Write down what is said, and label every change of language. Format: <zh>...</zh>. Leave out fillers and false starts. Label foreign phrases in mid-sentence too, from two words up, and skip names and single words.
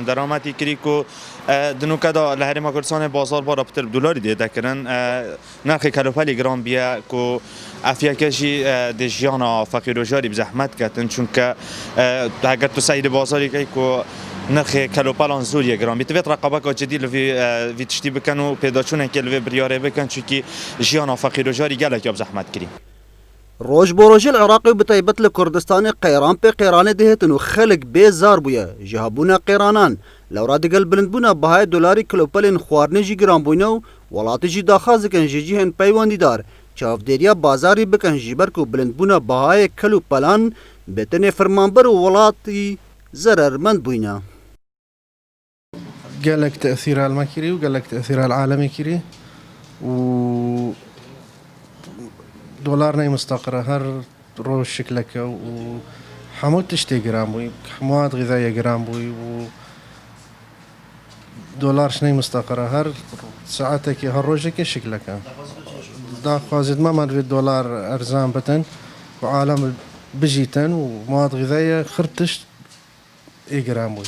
<ku>دەرامەتی کری و دنوکەدا لە هەرێما کوردستانی بازار بارە پتر دۆلاری دێدەکردن نرخی کەلوپەلی گران بیە و ئەفیەکەشی دژیانە فەقیر و ژاری بزەحمەت کردن چونکە ئەگەر تو سەیری بازاری کەی و نرخی کەلوپەلان زۆریە گران بیت دەبێت ڕقەبەکە جدی لەوێ تشتی بکەن و پێداچوونێکی لەوێ بریارێ بکەن چونکی ژیانە فەقیر و ژاری گەلێکی بزەحمەت کردی. ڕۆژ بۆ ڕۆژێ لە عێراقی و بتایبەت لە کوردستانی قەیران پێ قێرانێ دەهێتن و خەلک بێزار بوویە ji hebûna qêranan lewra digel bilindbûna bahayê dolarî kilopelên xwarinê jî giranbûyne û welatî jî daxwaz dikin ji cihên peywendîdar çavdêriya bazarî bikin ji ber ku bilindbûna bahayê kel û pelan bi tenê firmanber û welatî zerermend bûyne. gelek te'sîra me kirî û gelek te'sîra alemê kirî û دۆلار نەیمستەقرە هەر ڕۆژ شکلەکە و هەموو تشتێک گران بووی هەمووات غذایە گران بووی و دۆلارش نەیمستەقرە هەر سعاتێکی هەر ڕۆژێکی شکلەکە داخوازت مەمەوێت دۆلار ئەرزان بتن و عالم بژیتن و مواد غذایە خرتشت ئێگران بووی.</ku>